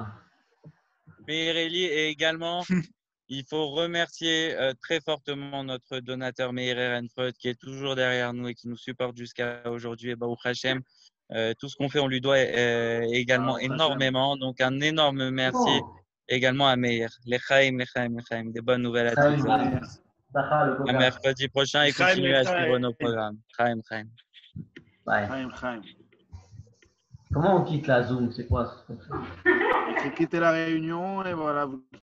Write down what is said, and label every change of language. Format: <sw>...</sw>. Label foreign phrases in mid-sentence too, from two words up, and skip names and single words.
<fr>Meir Eli, et également, il faut remercier très fortement notre donateur Meir Ehrenfreud qui est toujours derrière nous et qui nous supporte jusqu'à aujourd'hui. Et</fr> <he>ברוך השם,</he> <fr>tout ce qu'on fait, on lui doit également énormément. Donc, un énorme merci également à Meir.</fr> <he>לחיים, לחיים, לחיים.</he> <fr>Des bonnes nouvelles à tous. À mercredi prochain et continuez à suivre nos programmes.</fr> <he>חיים, חיים. חיים, חיים.</he> <fr>Comment on quitte la Zoom? C'est quoi ce truc? Il faut quitter la réunion et voilà, vous</fr>